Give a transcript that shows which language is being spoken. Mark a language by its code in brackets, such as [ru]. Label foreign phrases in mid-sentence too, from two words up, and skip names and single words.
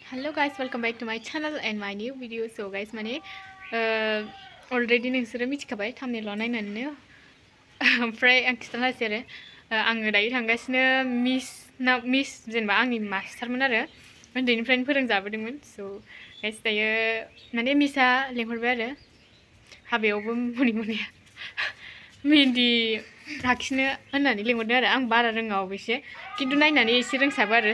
[en] Hello guys, welcome back to my channel and my new video. So guys, [brx] माने already नोंसोरो मिथिखाबाय thumbnail नायनानैनो ओमफ्राय आं खिथानोसै आरो आङो दायो थांगासिनो मिस जेनेबा आंनि मास्टारमोन आरो उन्दैनिफ्रायनो फोरोंजाबोदोंमोन. [en] So guys [brx] दायो माने मिसआ लेंहरबाय आरो हाबायावबो मोनाया मेहेन्दि लाखिनो होननानै लेंहरदों आरो आं बारा रोङा अबयसे खिन्थु नायनानै एसे रोंसाबो आरो.